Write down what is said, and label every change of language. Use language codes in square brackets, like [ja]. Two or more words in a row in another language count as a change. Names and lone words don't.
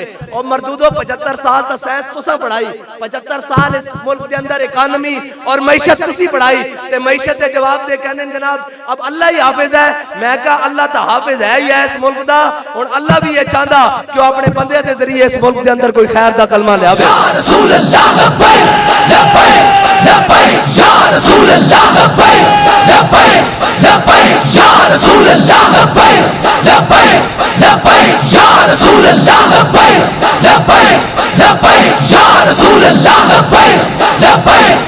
[pa] اور مردودو 75 سال دا سائنس تسا پڑھائی، 75 سال اس ملک دے اندر اکانومی اور معیشت تسی پڑھائی تے معیشت دے جواب دے کہندے جناب [ur] اب اللہ ہی حافظ ہے. [pa] میں کہا اللہ تا حافظ ہے ہی ہے اس ملک دا، ہݨ اللہ بھی یہ چاہندا کہ اپنے بندے دے ذریعے اس ملک دے اندر کوئی خیر دا کلمہ لے آوے. [ar] يا رسول الله لبيك لبيك لبيك يا رسول الله لبيك لبيك لبيك يا رسول الله لبيك لبيك لبيك يا رسول الله لبيك لبيك لبيك يا رسول الله لبيك لبيك